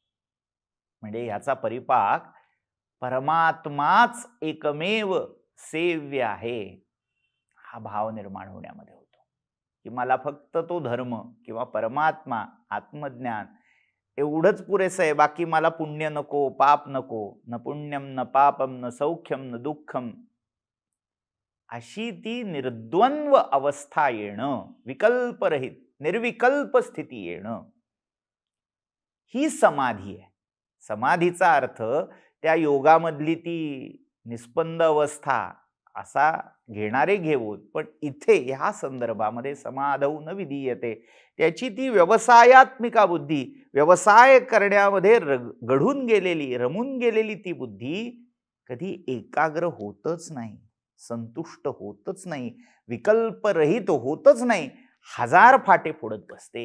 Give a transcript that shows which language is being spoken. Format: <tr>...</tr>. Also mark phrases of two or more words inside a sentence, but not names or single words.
<mr>म्हणजे याचा परिपाक परमात्माच एकमेव सेव्य आहे हा भाव निर्माण होण्यामध्ये होतो, की मला फक्त तो धर्म किंवा परमात्मा, आत्मज्ञान एवढंच पुरेसं आहे, बाकी मला पुण्य नको, पाप नको,</mr> <sa>न पुण्यम न पापम न सौख्यम न दुःखम,</sa> <mr>अशी ती निर्द्वंद्व अवस्था येणं, विकल्परहित निर्विकल्प स्थिती येणं, ही समाधी आहे. समाधीचा अर्थ त्या योगामधली ती निस्पंद अवस्था असा घेणारे घेऊन, पण इथे ह्या संदर्भामध्ये</mr> <sa>समाधौ न विधीयते,</sa> <mr>त्याची ती व्यवसायात्मिका बुद्धी, व्यवसाय करण्यामध्ये गढून गेलेली, रमून गेलेली ती बुद्धी कधी एकाग्र होतच नाही, संतुष्ट होतच नाही, विकल्परहित होतच नाही, हजार फाटे फोडत बसते.</mr>